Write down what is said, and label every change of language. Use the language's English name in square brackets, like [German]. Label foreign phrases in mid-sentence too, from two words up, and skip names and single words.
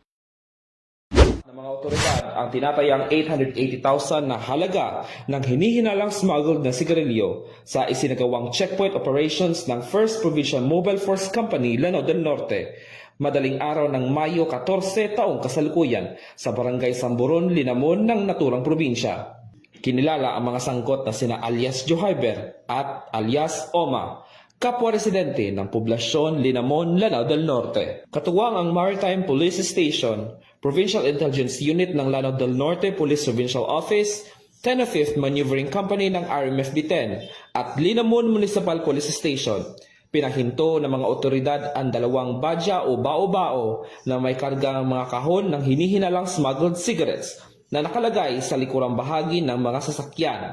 [Filipino] Ng mga otoridad ang tinatayang 880,000 na halaga ng hinihinalang smuggled na sigarilyo sa isinagawang [English] checkpoint operations [Filipino] ng 1st Provincial Mobile Force Company, Lanao del Norte. Madaling araw ng Mayo 14 taong kasalukuyan sa Barangay Samburon, Linamon ng naturang probinsya. Kinilala ang mga sangkot na sina alias Johyber at alias Oma, kapwa residente ng poblasyon Linamon, Lanao del Norte. Katuwang ang Maritime Police Station, Provincial Intelligence Unit ng Lanao del Norte Police Provincial Office, 10th Maneuvering Company ng RMFB-10 at Linamon Municipal Police Station. Pinahinto ng mga otoridad ang 2 badya o bao-bao na may kargang mga kahon ng hinihinalang [English] smuggled cigarettes [Filipino] na nakalagay sa likurang bahagi ng mga sasakyan.